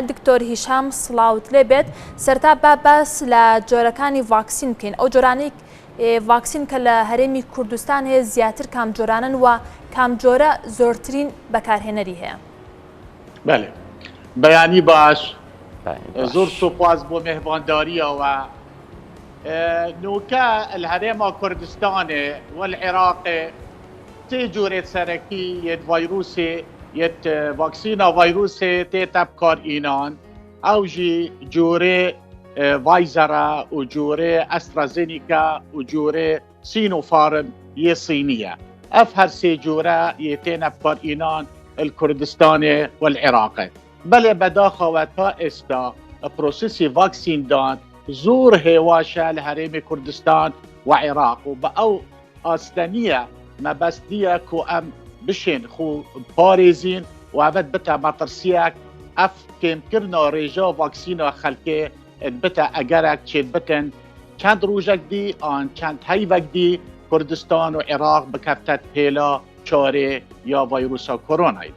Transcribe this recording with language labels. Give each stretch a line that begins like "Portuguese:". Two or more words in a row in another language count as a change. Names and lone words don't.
Central Kurdish: دکتۆر هیشام سڵاوت لێبێت. سەرتا باس لە جۆرەکانی ڤاکسین بکەین، ئەو جۆرانەی ڤاکسین کە لە هەرێمی کوردستان هەیە زیاتر کام جۆرانن و کام جۆرە زۆرترین بەکارهێنەری هەیە؟ بله، بەیانی باش، زۆر سوپاس بۆ مهربانداریەوە.
Kurdish: نوکە الهەرێما کوردستانê والعێراقê tê corê serekî yê vayrûsê yê vaksîna vayrûsê tê tevkarînan, ew jî corê Pfizer'a û corê AstraZeneca û corê Sinopharm yê Sînî ye. Ev her sê core yê tê tevkarînan li Kurdistanê welعێراقê. Belê bedaxewe ta êsta prosesê vaksîndan
Central Kurdish: زۆر هێواشە لە هەرێمی کوردستان و عێراق
Kurdish: و بە ئەو ئاستەنیە مەبەستیە کو ئەم بشێن خو پارێزین و ئەبەت بتە مەترسیەک ئەف کێمکردنا ڕێژە ڤاکسینە خەلکێ بتە ئەگەرێک چێت بکەن چەند ڕۆژێک دی ئان چەند هەیڤێک دی کوردستان و عێراق بکەفتەت پێلا چارێ یا ڤایرۆسا کۆرۆنایدا.